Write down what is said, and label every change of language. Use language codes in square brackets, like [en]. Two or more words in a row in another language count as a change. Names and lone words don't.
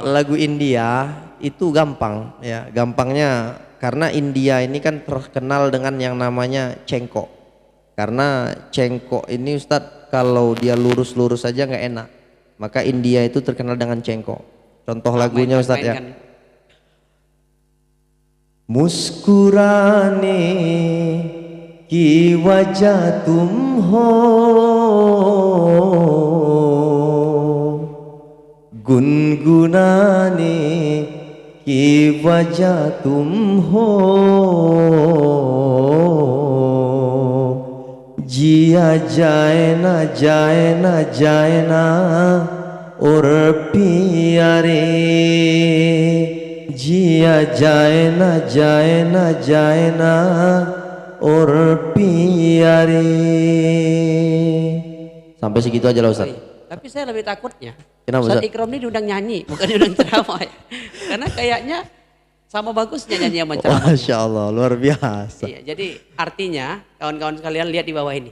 [id] lagu India itu gampang ya, gampangnya karena India ini kan terkenal dengan yang namanya cengkok. Karena cengkok ini Ustadz kalau dia lurus-lurus saja nggak enak. Maka India itu terkenal dengan cengkok. Contoh lagunya Ustadz ya. [hi] मुस्कुराने की वजह तुम हो, गुनगुनाने की वजह तुम हो, जिया जाए ना जाए ना जाए ना और पिया रे, जिया जाए ना जाए ना जाए ना और पिया रे. [id] Sampai segitu aja lah Ustaz. Tapi saya lebih takutnya Kenapa, Ustaz Ustaz? Ikram ini diundang nyanyi bukan diundang ceramah ya. Karena kayaknya sama bagusnya nyanyi sama ceramah. [ar] ما شاء الله [id] luar biasa. Iya, jadi artinya kawan-kawan sekalian lihat di bawah ini.